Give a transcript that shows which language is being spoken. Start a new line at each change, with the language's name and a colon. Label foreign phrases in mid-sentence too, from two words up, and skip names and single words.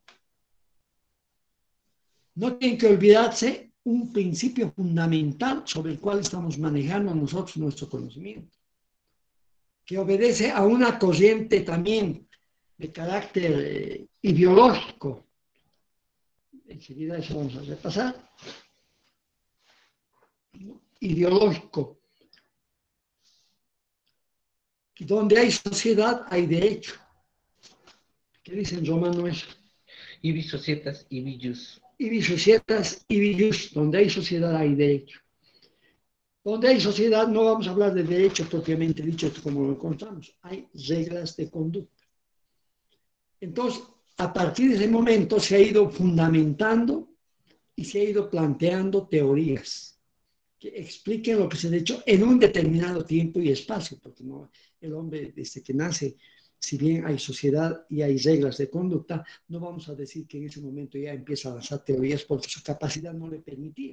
Spanish: No tienen que olvidarse un principio fundamental sobre el cual estamos manejando nosotros nuestro conocimiento, que obedece a una corriente también de carácter ideológico. Enseguida eso vamos a repasar. Ideológico. Donde hay sociedad, hay derecho. ¿Qué dice en romano eso?
Latin: Ibi societas, ibi jus. Ibi societas, ibi jus.
Spanish: Donde hay sociedad, hay derecho. Donde hay sociedad, no vamos a hablar de derecho propiamente dicho como lo encontramos. Hay reglas de conducta. Entonces, a partir de ese momento se ha ido fundamentando y se ha ido planteando teorías que expliquen lo que se ha hecho en un determinado tiempo y espacio, porque no, el hombre desde que nace, si bien hay sociedad y hay reglas de conducta, no vamos a decir que en ese momento ya empieza a lanzar teorías porque su capacidad no le permitía.